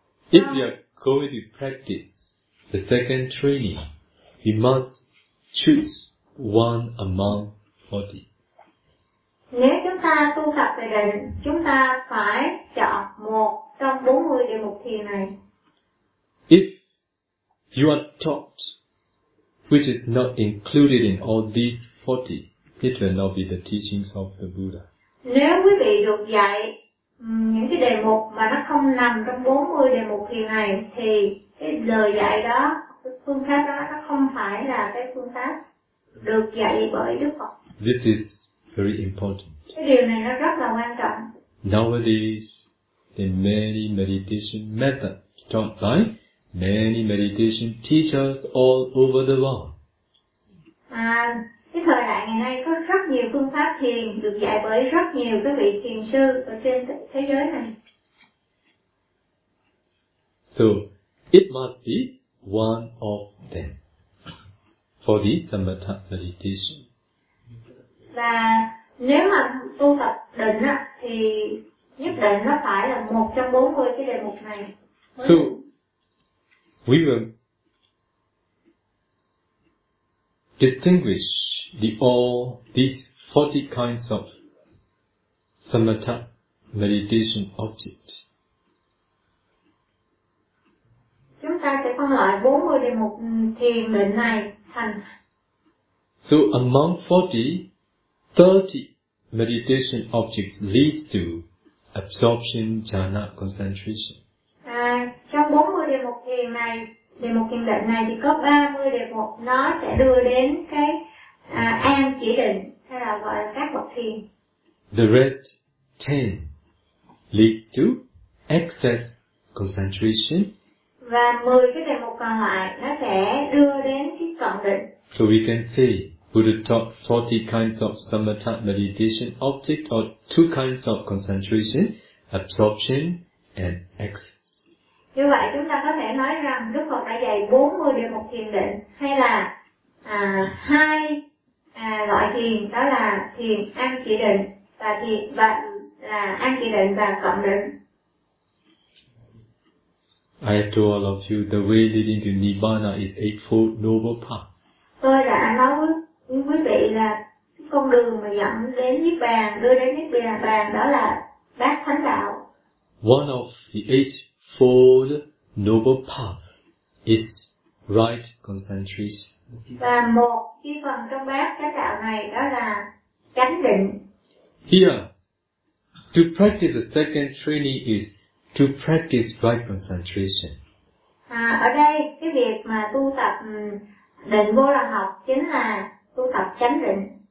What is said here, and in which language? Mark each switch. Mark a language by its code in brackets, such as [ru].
[en] If you are going to practice the second training, you must choose one among 40. [vi] Nếu chúng ta tu tập về định, chúng ta phải chọn một trong 40 địa mục thiền này. [en] If you are taught, which is not included in all these 40, it will not be the teachings of the Buddha. [vi] Nếu quý vị được dạy những cái đề mục mà nó không nằm trong 40 đề mục thiền này, thì cái lời dạy đó, phương pháp đó, nó không phải là cái phương pháp được dạy bởi Đức Phật. [en] This is very important. [vi] Cái điều này nó rất là quan trọng. [en] Nowadays, there are many meditation methods taught by many meditation teachers all over the world. [vi] Cái thời đại ngày nay có rất nhiều phương pháp thiền được dạy bởi rất nhiều các vị thiền sư ở trên thế giới này. [en] So, it must be one of them for the Samatha meditation. [vi] Và nếu mà tu tập định á, thì nhất định nó phải là một trong 40 cái đề mục này. [en] So, we will distinguish the all these 40 kinds of samatha meditation object. [vi] Chúng ta sẽ phân loại 40 đề mục thiền định này thành. [en] So among 40, 30 meditation objects leads to absorption, jhana, concentration. [vi] Trong 40 đề mục thiền này, đề mục thiền định này thì có 30 đề mục nó sẽ đưa đến cái an chỉ định hay là gọi là các bậc thiền. [en] The rest 10 lead to excess concentration. [vi] Và 10 cái đề mục còn lại nó sẽ đưa đến cái cận định. [en] So we can see Buddha taught 40 kinds of samatha meditation object or 2 kinds of concentration, absorption and excess. [vi] Như vậy chúng ta có thể nói rằng Đức Phật đã dạy 40 địa mục thiền định hay là hai loại thiền, đó là thiền an chỉ định và thiền và là an chỉ định và cộng định. [en] I told all of you the way leading to Nibbana is Eightfold Noble Path. [vi] Tôi đã nói với quý vị là con đường mà dẫn đến Niết Bàn, đưa đến Niết Bàn đó là Bát Thánh Đạo. [en] One of the eight Fold Noble Path is right concentration. [vi] Và một cái phần trong bát chánh đạo này đó là chánh định. [en] Here, to practice the second training is to practice right concentration. [vi] Ở đây cái việc mà tu tập định vô lậu học chính là tu tập chánh định.